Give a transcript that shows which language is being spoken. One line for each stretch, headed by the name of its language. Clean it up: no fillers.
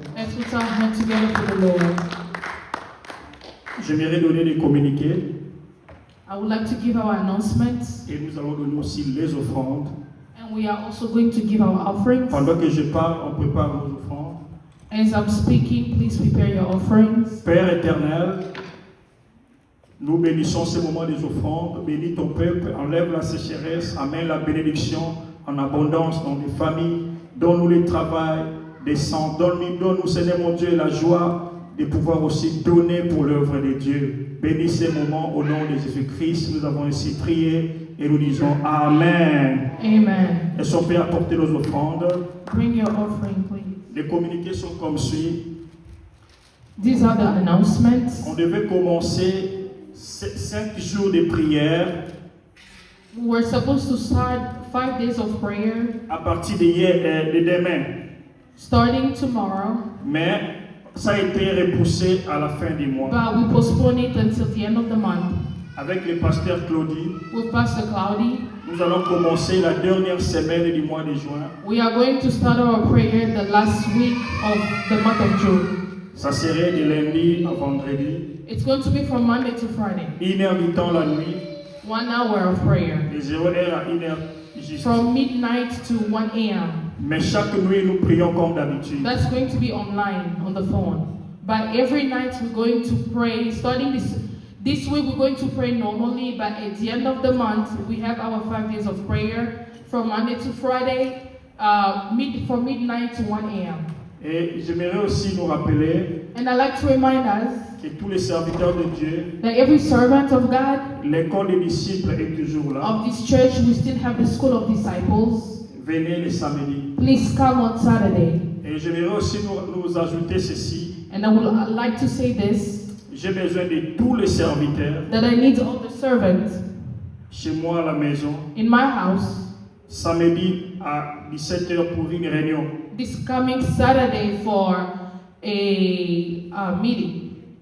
English: As we turn hands together for the Lord.
French: J'aimerais donner des communiqués
English: I would like to give our announcements,
French: et nous allons donner aussi les offrandes.
English: and we are also going to give our offerings.
French: Pendant que je parle, on prépare vos offrandes.
English: As I'm speaking, please prepare your offerings.
French: Père éternel, nous bénissons ce moment des offrandes. Bénis ton peuple, enlève la sécheresse, amène la bénédiction en abondance dans les familles. Donne-nous le travail décent. Donne-nous, Seigneur mon Dieu, la joie de pouvoir aussi donner pour l'œuvre de Dieu. Bénis ces moments au nom de Jésus-Christ. Nous avons ainsi prié et nous disons Amen. Amen. Est-ce qu'on peut apporter nos offrandes?
English: Bring your offering, please.
French: Les communiqués sont comme suit.
English: These are the announcements.
French: On devait commencer 5 jours de prière
English: We're supposed to start 5 days of prayer
French: à partir de demain.
English: starting tomorrow,
French: Mais ça a été repoussé à la fin du mois.
English: but we postpone it until the end of the month.
French: Avec le pasteur Claudie,
English: With Pastor Cloudy,
French: nous allons commencer la dernière semaine du mois de juin.
English: we are going to start our prayer the last week of the month of June.
French: Ça serait de lundi à vendredi.
English: It's going to be from Monday to Friday.
French: 1h du temps la nuit,
English: 1 hour of prayer.
French: de 0h à 1h juste.
English: From midnight to 1 a.m.
French: Mais chaque nuit, nous prions comme d'habitude.
English: That's going to be online on the phone. But every night we're going to pray. Starting this week we're going to pray normally, but at the end of the month we have our 5 days of prayer from Monday to Friday, from midnight to 1 a.m.
French: Et j'aimerais aussi nous rappeler
English: And I'd like to remind us
French: que tous les serviteurs de Dieu,
English: that every servant of God
French: l'école des disciples est toujours là.
English: of this church, we still have the School of Disciples.
French: Venez les samedis.
English: Please come on Saturday.
French: Et j'aimerais aussi nous ajouter ceci.
English: And I would like to say this,
French: J'ai besoin de tous les serviteurs
English: that I need all the servants
French: chez moi à la maison,
English: in my house
French: samedi à 17h pour une réunion.
English: this coming Saturday for a meeting.